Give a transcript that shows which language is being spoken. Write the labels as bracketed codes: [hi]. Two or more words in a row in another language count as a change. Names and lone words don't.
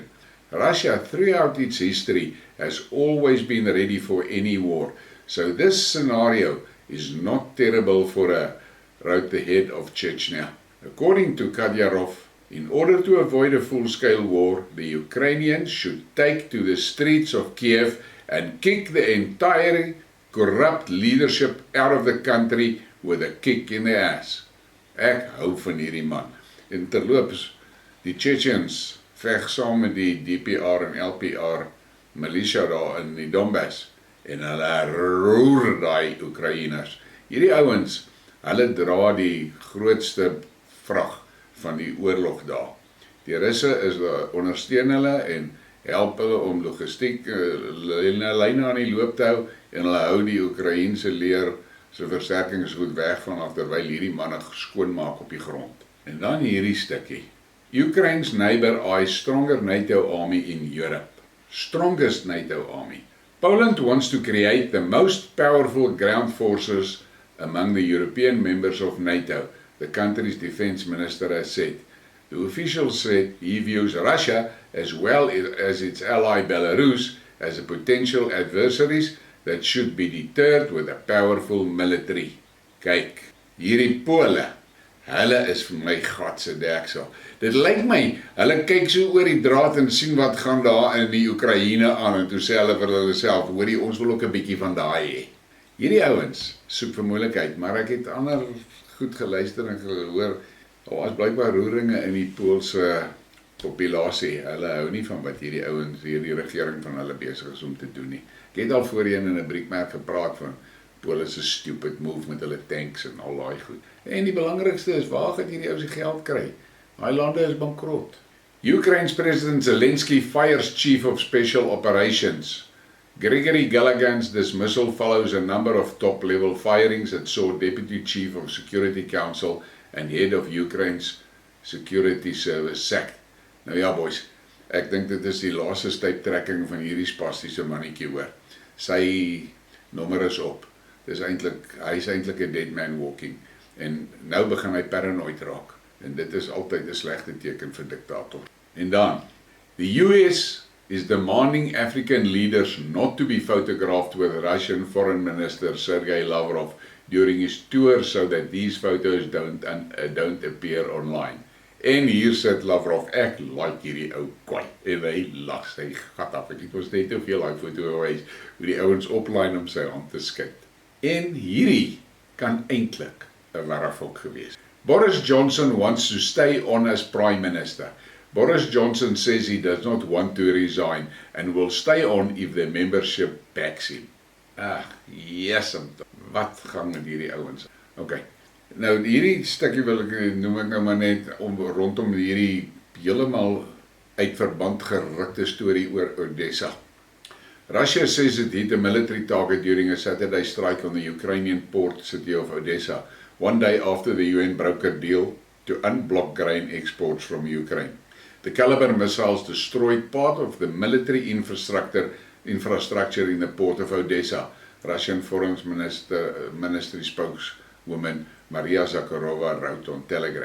[en] Russia, throughout its history, has always been ready for any war, so this scenario is not terrible for her, wrote the head of Chechnya. According to Kadyrov, in order to avoid a full-scale war, the Ukrainians should take to the streets of Kiev and kick the entire corrupt leadership out of the country with a kick in the ass. [af] Ek hou van hierdie man. En terloops, die Chechens veg saam met die DPR en LPR militia daar in die Donbass en hulle roer daai Oekraïners. Hierdie ouens, hulle dra die grootste vrag van die oorlog daar. Die Russe ondersteun hulle en help hulle om logistiek lyne aan die loop te hou en hulle hou die Oekraïense leer se versterkingsgoed weg vanaf terwyl hierdie manne skoonmaak op die grond. En dan hierdie stukkie. [en] Ukraine's neighbor eyes stronger NATO army in Europe. strongest NATO army. Poland wants to create the most powerful ground forces among the European members of NATO, the country's defense minister has said. The official said he views Russia, as well as its ally Belarus, as a potential adversaries that should be deterred with a powerful military. [af] Kyk, hierdie Pole, hulle is vir my gatse deksel. Dit lyk my, hulle kyk so oor die draad en sien wat gaan daar in die Oekraïne aan, en toe sê hulle vir hulle self, hoorie, ons wil ook 'n bietjie van daai hê. Hierdie ouens soek vir moeilikheid, maar ek het ander goed geluister en gehoor, daar was blykbaar roeringe in die Poolse populasie. Hulle hou nie van wat hierdie ouens, hierdie regering van hulle besig is om te doen nie. Ek het al voorheen in 'n Briekmerke gepraat van Pole se [en] stupid move [af] met hulle tanks en al daai goed. En die belangrikste is, waar gaan hierdie ou se geld kry? Daai lande is bankrot. [en] Ukraine's President Zelensky fires Chief of Special Operations. Gregory Gallagher's dismissal follows a number of top-level firings that saw Deputy Chief of Security Council and Head of Ukraine's Security Service sacked. [af] Nou ja, boys, ek dink dit is die laaste stuiptrekking van hierdie spastiese mannetjie hoor. Sy nommer is op. Hy is eintlik 'n [en] dead man walking. [af] En nou begin hy paranoid raak. En dit is altyd 'n slegte teken vir diktator. En dan, [en] the US is demanding African leaders not to be photographed with Russian Foreign Minister Sergei Lavrov during his tour so that these photos don't appear online. [af] En hier sit Lavrov, ek like hierdie ou kwai, en hy lag sy gat af. Ek het ons net te veel daai foto gewys, hoe die ouens opline om sy hand te skud. En hierdie kan eintlik 'n warrefok gewees. [en] Boris Johnson wants to stay on as Prime Minister. Boris Johnson says he does not want to resign and will stay on if the membership backs him. Yes, [af] wat gaan met hierdie ouens? Okay. Nou hierdie stukkie wil ek noem ek nou maar net rondom hierdie heeltemal uit verband gerukte storie oor Odessa. [en] Russia says it hit a military target during a Saturday strike on the Ukrainian port city of Odessa, one day after the UN broke a deal to unblock grain exports from Ukraine. The caliber missiles destroyed part of the military infrastructure in the port of Odessa, Russian Foreign Ministry spokeswoman Maria Zakharova wrote on Telegram.